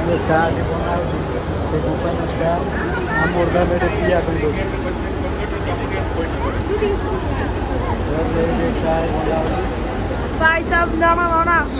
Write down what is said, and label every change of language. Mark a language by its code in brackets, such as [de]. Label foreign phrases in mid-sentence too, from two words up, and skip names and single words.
[or] ଚା ଟି ବନା ହେଉଛି ସେ କମ୍ପାନୀର ଚା ଆମ ବର୍ତ୍ତମାନ ଏଠି ପିଇବା ପାଇଁ ଦେଉଛି ଚା ବନା ହେଉଛି [hi] भाई साहब दाना दाना